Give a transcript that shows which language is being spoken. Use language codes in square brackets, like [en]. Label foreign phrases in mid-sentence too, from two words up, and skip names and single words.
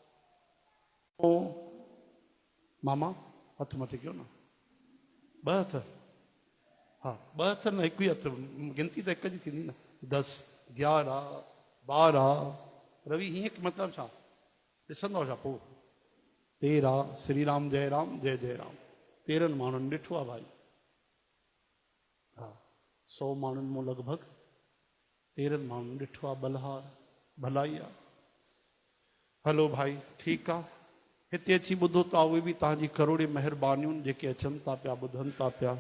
[sd] मामा हथ मथे कयो न। 2 हथ, हा 2 हथ न, हिकु ई हथ। गिनती त हिकु जी थींदी न। 10 11 12। रवि हीअं मतिलबु छा ॾिसंदव छा पोइ? 13 श्री राम जय राम जय जय राम। 13 माण्हुनि ॾिठो आहे भाई। हा 100 माण्हुनि मूं लॻभॻि 13 माण्हुनि ॾिठो आहे। बलहार भलाई आहे। हलो भाई ठीकु आहे। हिते अची ॿुधो था, उहे बि तव्हांजी करोड़े महिरबानियूं जेके अचनि था पिया, ॿुधनि था पिया।